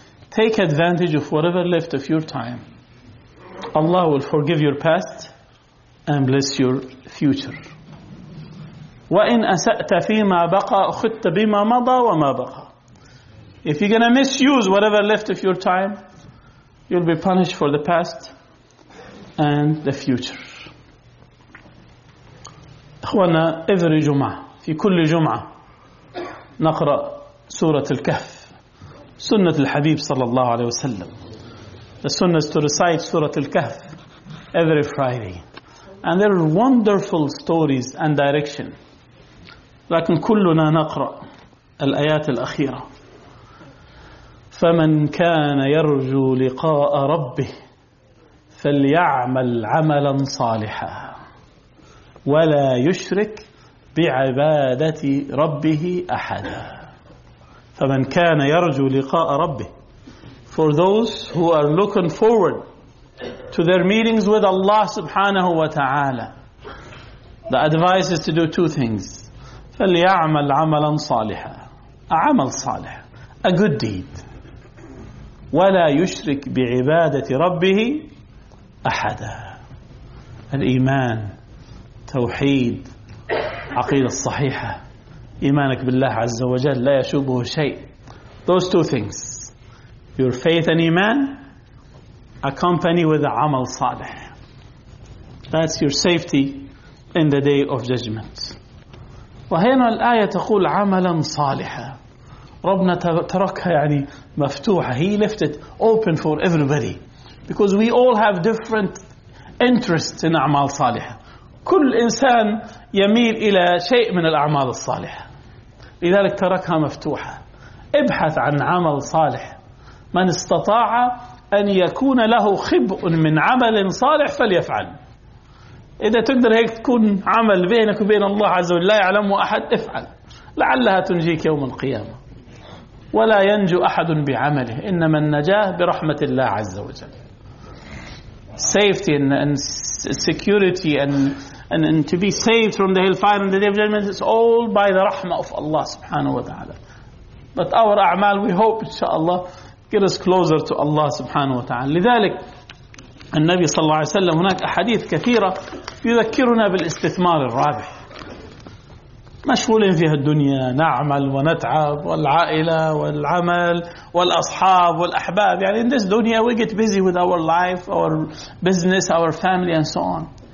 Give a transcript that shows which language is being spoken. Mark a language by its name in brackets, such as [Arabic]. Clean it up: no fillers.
[English] Take advantage of whatever left of your time. Allah will forgive your past and bless your future. [Arabic] وَإِنْ أَسَأْتَ فِي مَا بَقَى أُخِدْتَ بِمَا مَضَى وَمَا بَقَى. [English] If you're going to misuse whatever left of your time, you'll be punished for the past and the future. [Arabic] إخوانا every جمعة في كل جمعة نقرأ سورة الكهف سنة الحبيب صلى الله عليه وسلم. [English] The sunnah is to recite Surah Al-Kahf every Friday. And there are wonderful stories and direction. [Arabic] لكن كلنا نقرأ الآيات الأخيرة. فمن كان يرجو لقاء ربه فليعمل عملا صالحا ولا يشرك بعبادة ربه أحدا. فمن كان يرجو لقاء ربه. [English] For those who are looking forward to their meetings with Allah subhanahu wa ta'ala, the advice is to do two things. [Arabic] فَلْيَعْمَلْ عَمَلًا صَالِحًا. عمل صالح. [English] A good deed. [Arabic] وَلَا يُشْرِكْ بِعِبَادَةِ رَبِّهِ أَحَدًا. الإيمان، توحيد، عقيدة صحيحة، إيمانك بالله عز وجل لا يشوبه شيء. [English] Those two things, your faith and iman, accompany with the amal salih. That's your safety in the day of judgment. [Arabic] وهنا الآية تقول عملا صالحا. ربنا تركها يعني مفتوحة. [English] He left it open for everybody, because we all have different interests in أعمال صالحة. [Arabic] كل إنسان يميل إلى شيء من الأعمال الصالحة. لذلك تركها مفتوحة. ابحث عن عمل صالح. من استطاع أن يكون له خبء من عمل صالح فليفعل. إذا تقدر هيك تكون عمل بينك وبين الله عز وجل لا يعلمه أحد، افعل، لعلها تنجيك يوم القيامة. ولا ينجو أحد بعمله، إنما النجاة برحمة الله عز وجل. [English] Safety and security and to be saved from the hellfire and the day of judgment is all by the rahmah of Allah subhanahu wa ta'ala. But our a'mal, we hope inshaAllah, get us closer to Allah subhanahu wa ta'ala. [Arabic] لذلك النبي صلى الله عليه وسلم هناك أحاديث كثيرة يذكرنا بالاستثمار الرابح. مشغولين فيها الدنيا، نعمل ونتعب، والعائلة والعمل والأصحاب والأحباب، يعني [English] in this dunya we get busy with our life, our business, our family and so on.